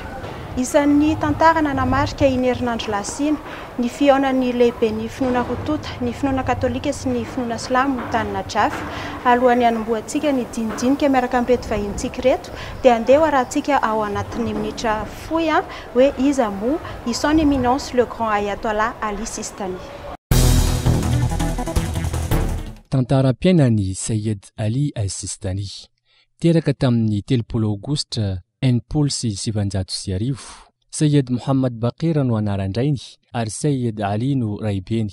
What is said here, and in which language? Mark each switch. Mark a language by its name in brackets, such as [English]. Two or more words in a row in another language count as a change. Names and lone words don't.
[Malagasy] Isan'ny tantara nanamarika iny herinandro lasina ny fihaonan'ny lehibe ny finoana rotota, ny finoana katolika sy ny finoana silamo tany Najaf alohan'ny hanombohantsika ny dinidinika miaraka amin'ireto vahintsika reto dia andeha arahantsika ao anatin'ny minitra fohy hoe iza moa i [French] son éminence le grand [Malagasy] Ayatollah Ali Sistani. Tantaram-piainan'ny Sayed Ali Sistani teraka tamin'ny 30 aogositra enimpolo sy sivanjato sy arivo. Sayed Mohammad Baqir no anaran-drainy ary Sayed Ali no raibeny.